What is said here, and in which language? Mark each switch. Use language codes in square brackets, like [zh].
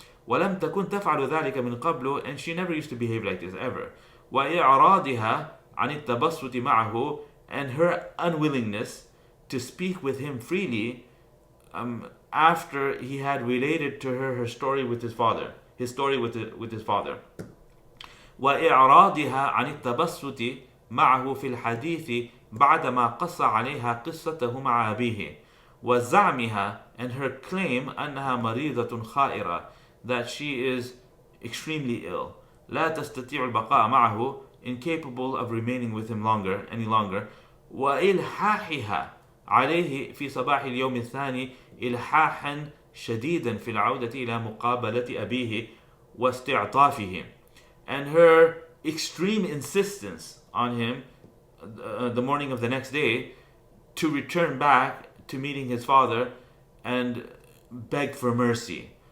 [ar] ولم تكن تفعل ذلك من قبل, [en] and she never used to behave like this ever. [ar] وإعراضها عن التبسط معه, [en] and her unwillingness to speak with him freely after he had related to her story with his father, his story with his father. [ar] وإعراضها عن التبسط معه في الحديث بعدما قص عليها قصته مع أبيه. وزعمها, [en] and her claim [ar] أنها مريضة خائرة, [en] that she is extremely ill, [ar] لا تستطيع البقاء معه, [en] incapable of remaining with him any longer. [ar] وإلحاحها عليه في صباح اليوم الثاني إلحاحا شديدا في العودة إلى مقابلة أبيه واستعطافه, [en] and her extreme insistence on him the morning of the next day to return back to meeting his father and beg for mercy.